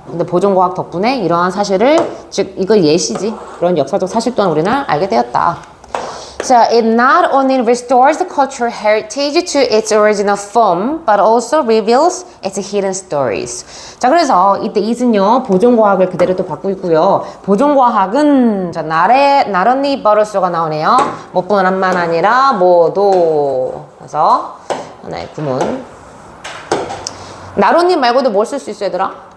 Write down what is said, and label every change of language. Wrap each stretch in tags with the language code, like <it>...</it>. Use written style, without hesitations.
<ko>근데 보존과학 덕분에 이러한 사실을, 즉 이거 예시지, 그런 역사적 사실 또한 우리는 알게 되었다.</ko> <en>So it not only restores the cultural heritage to its original form, but also reveals its hidden stories.</en> <ko>자, 그래서 이때 it은요, 보존과학을 그대로 또 받고 있고요. 보존과학은, 자, 나런니 버럴소가 나오네요. 뭐뿐만 아니라 모두. 그래서 하나의 구문. 나런니 말고도 뭘 쓸 수 있어, 얘들아?</ko>